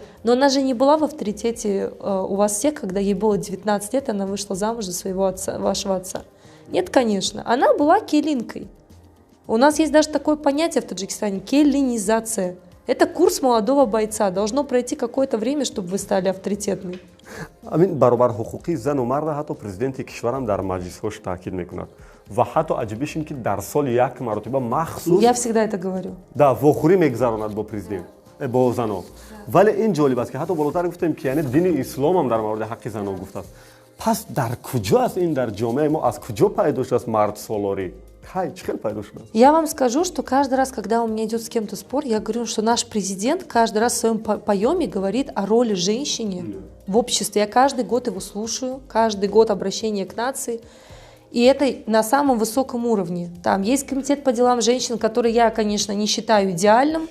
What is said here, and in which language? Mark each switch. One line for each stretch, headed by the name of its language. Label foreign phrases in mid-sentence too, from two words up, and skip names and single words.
Russian: Но она же не была в авторитете у вас всех, когда ей было 19 лет, она вышла замуж за своего отца, вашего отца. Нет, конечно, она была келинкой. У нас есть даже такое понятие в Таджикистане — келинизация. Это курс молодого бойца. Должно пройти какое-то время, чтобы вы стали авторитетны.
Tajik: амин баробар ҳуқуқи зану марда ҳатто президенти кишварам дар маҷлисҳош таъкид мекунад ва ҳатто аҷибиш ин ки дар соли як маротиба махсус
Russian: Я всегда это говорю.
Tajik: да вохӯрӣ мегузаронад бо президент бо занон. Вале ин ҷолиб аст ки ҳатто болотар гуфтем ки яъне дини исломам дар мавриди ҳаққи занон гуфтааст. Пас дар куҷо аст ин дар ҷомеаи мо аз куҷо пайдо шудааст мардсолорӣ?
Russian: Я вам скажу, что каждый раз, когда у меня идет с кем-то спор, я говорю, что наш президент каждый раз в своем поеме говорит о роли женщины в обществе. Я каждый год его слушаю, каждый год обращение к нации. И это на самом высоком уровне. Там есть комитет по делам женщин, который я, конечно, не считаю идеальным.